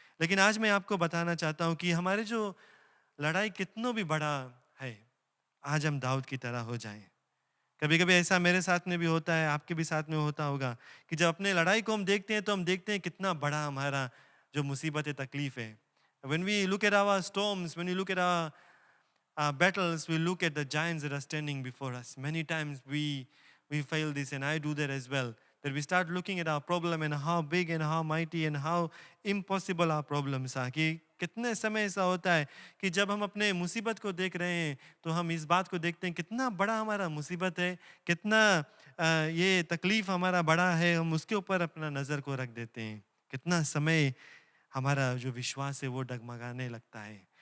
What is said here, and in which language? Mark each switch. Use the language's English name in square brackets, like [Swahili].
[Hindi] लेकिन आज मैं आपको बताना चाहता हूँ कि हमारे जो लड़ाई कितना भी बड़ा है, आज हम दाऊद की तरह हो जाएं। कभी कभी ऐसा मेरे साथ में भी होता है, आपके भी साथ में होता होगा कि जब अपने लड़ाई को हम देखते हैं तो हम देखते हैं कितना बड़ा हमारा जो मुसीबत है, तकलीफ है। [English] When we look at our storms, when we look at our battles, we look at the giants that are standing before us. Many times we fail this, and I do that as well. That we start looking at our problem and how big and how mighty and how impossible our problems are. [Hindi] कि कितने समय ऐसा होता है कि जब हम अपने मुसीबत को देख रहे हैं तो हम इस बात को देखते हैं कितना बड़ा हमारा मुसीबत है, कितना ये तकलीफ हमारा बड़ा है, हम उसके ऊपर अपना नज़र को रख देते हैं। कितना समय हमारा जो विश्वास है वो डगमगाने लगता है।